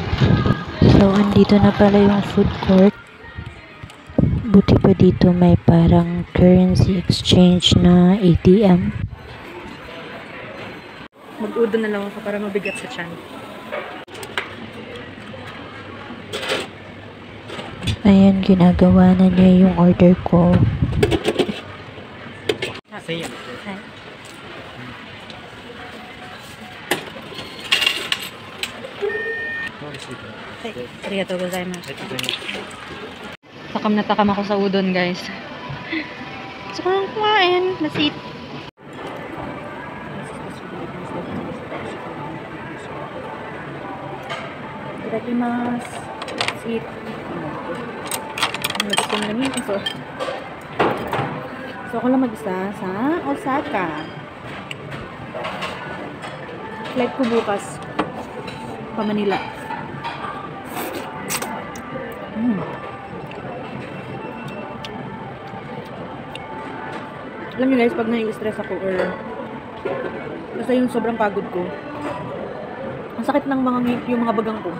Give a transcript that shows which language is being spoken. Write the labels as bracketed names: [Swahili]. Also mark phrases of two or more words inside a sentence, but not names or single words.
[Filipino] So, andito na pala yung food court. Buti pa dito may parang [English] currency exchange [Filipino] na ATM. Mag-udo na lang ako para mabigat sa tiyan. Ayan, ginagawa na niya yung order ko. Hi. [Japanese] ありがとうございます. [Filipino] Takam na takam ako sa udon guys. So kung kumain, [English] let's eat. Itadakimasu. Let's eat. [Filipino] Ano ko namin ito? So, ako lang mag-isa sa Osaka. Flight ko bukas. Pa Manila. Alam niyo guys, pag nai-stress ako or basta yung sobrang pagod ko, ang sakit ng yung mga bagang ko.